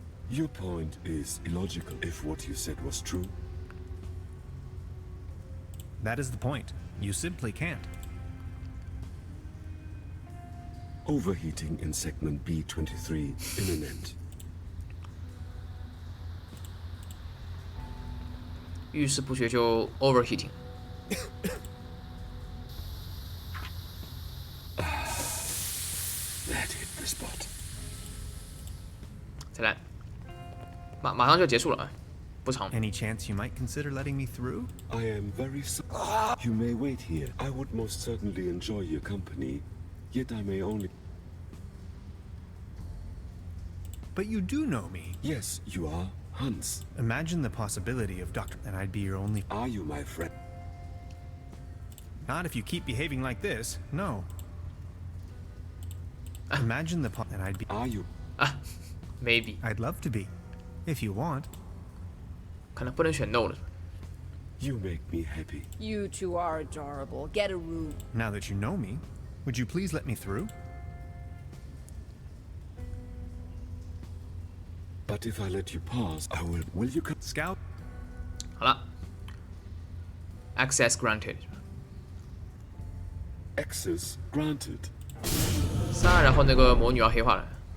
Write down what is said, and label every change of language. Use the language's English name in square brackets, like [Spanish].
[English] Your point is illogical if what you said was true. That is the point. You simply can't. Overheating in segment B23 imminent. [Chinese] 遇事不决就 overheating。 [English] That hit the spot. [Chinese] 再来，马上就结束了，不长。 [English] Any chance you might consider letting me through? I am very sorry. You may wait here. I would most certainly enjoy your company, yet I may only... But you do know me. Yes, you are Hans. Imagine the possibility of Dr. and I'd be your only... Are you my friend? Not if you keep behaving like this. No. Imagine the and I'd be... Are you? Maybe I'd love to be. If you want. [Chinese] 可能不能选 no 了。 [English] You make me happy. You two are adorable. Get a room. Now that you know me, would you please let me through? But if I let you pass, I will... Will you come? Scout? [Chinese] 好了， [English] access granted。 Access granted. [Chinese] 3，然后那个魔女要黑化了。